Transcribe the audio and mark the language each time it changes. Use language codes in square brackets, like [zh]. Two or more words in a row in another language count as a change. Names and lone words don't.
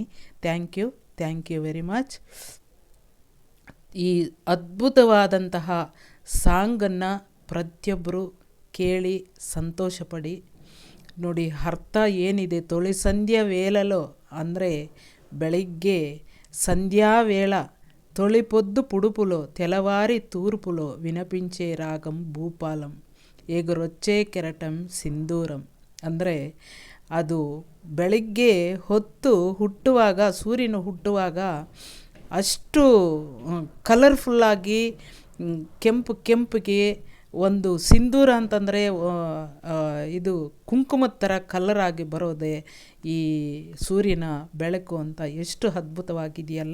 [en] thank you very much. [kn] ಈ ಅದ್ಭುತವಾದಂತಹ ಸಾಂಗನ್ನು ಪ್ರತಿಯೊಬ್ಬರು ಕೇಳಿ ಸಂತೋಷಪಡಿ. ನೋಡಿ, ಅರ್ಥ ಏನಿದೆ. [te] తొలి సంధ్యా వేళలో [kn] ಅಂದರೆ ಬೆಳಿಗ್ಗೆ [te] సంధ్యా వేళ తొలి పొద్దు పుడుపులో తెలవారి తూర్పులో వినిపించే రాగం భూపాలం ఎగురొచ్చే కెరటం ಸಿಂಧೂರಂ. [kn] ಅಂದರೆ ಅದು ಬೆಳಿಗ್ಗೆ ಹೊತ್ತು ಹುಟ್ಟುವಾಗ, ಸೂರ್ಯನು ಹುಟ್ಟುವಾಗ ಅಷ್ಟು ಕಲರ್ಫುಲ್ಲಾಗಿ ಕೆಂಪಿಗೆ ಒಂದು ಸಿಂಧೂರ ಅಂತಂದರೆ ಇದು ಕುಂಕುಮದ ಥರ ಕಲರಾಗಿ ಬರೋದೆ ಈ ಸೂರ್ಯನ ಬೆಳಕು ಅಂತ ಎಷ್ಟು ಅದ್ಭುತವಾಗಿದೆಯಲ್ಲ.